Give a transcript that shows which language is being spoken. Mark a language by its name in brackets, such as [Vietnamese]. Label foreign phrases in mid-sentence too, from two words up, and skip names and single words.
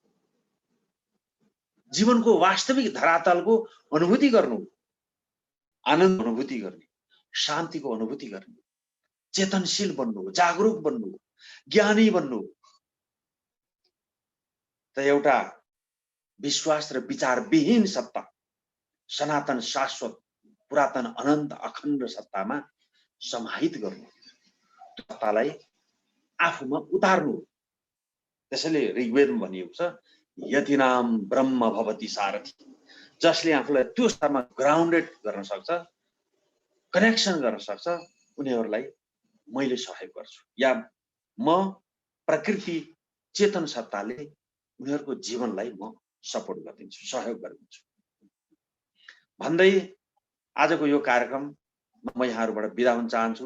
[Nepali] जीवनको वास्तविक धरातलको अनुभूति गर्नु, आनन्द अनुभूति गर्ने, शान्तिको अनुभूति गर्ने, चेतनशील बन्नु, जागरुक बन्नु, ज्ञानी बन्नु, त एउटा विश्वास र विचारविहीन सत्ता, सनातन शाश्वत पुरातन अनन्त अखण्ड सत्तामा समाहित गर्नु, सत्तालाई आफूमा उतार्नु। त्यसैले ऋग्वेदमा भनिएको छ [Sanskrit] यतिनाम ब्रह्म भवति सारथि, [Nepali] जसले आफूलाई त्यो स्तरमा ग्राउन्डेड गर्न सक्छ, कनेक्सन गर्न सक्छ, उनीहरूलाई मैले सहयोग गर्छु, या म प्रकृति चेतन सत्ताले उनीहरूको जीवनलाई म सपोर्ट गरिदिन्छु, सहयोग गरिदिन्छु भन्दै आजको यो कार्यक्रममा म यहाँहरूबाट बिदा हुन चाहन्छु।